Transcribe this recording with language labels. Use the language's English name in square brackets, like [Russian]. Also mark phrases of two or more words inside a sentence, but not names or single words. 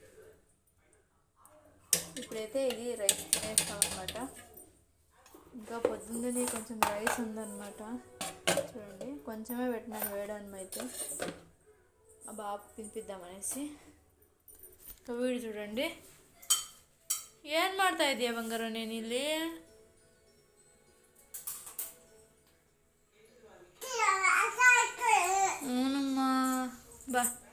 [Telugu] ఇప్పుడైతే ఇది రైస్ వేస్తామన్నమాట. ఇంకా పొద్దున్నే కొంచెం రైస్ ఉందన్నమాట. చూడండి, కొంచెమే పెట్టినాను వేయడానికి అయితే, ఆ బాబు తినిపిద్దామనేసి. ఇంకా వీడు చూడండి [Kannada] ಏನು ಮಾಡ್ತಾ ಇದೀಯ ಬಂಗಾರ ನೀನು ಇಲ್ಲಿ? [Telugu] అవునమ్మ, బా.